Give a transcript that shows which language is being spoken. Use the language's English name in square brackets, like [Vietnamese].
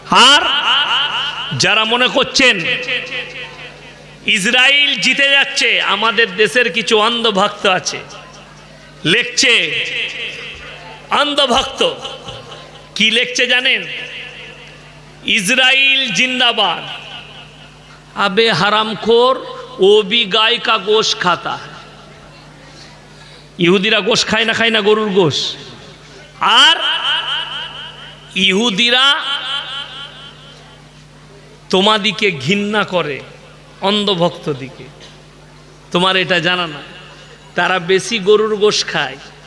[Bangla] আর যারা মনে করছেন ইসরায়েল জিতে যাচ্ছে, আমাদের দেশের কিছু অন্ধভক্ত আছে, লিখছে অন্ধভক্ত, কি লিখছে জানেন? [Hindi] ইসরায়েল जिंदाबाद। अबे हरामखोर, वो भी गाय का गोश्त खाता है। [Bangla] ইহুদিরা গোশ খায় না গরুর গোশ। আর ইহুদিরা তোমাদিকে ঘৃণা করে, অন্ধভক্ত দিকে। তোমার এটা জানা না, তারা বেশি গরুর গোশ খায়।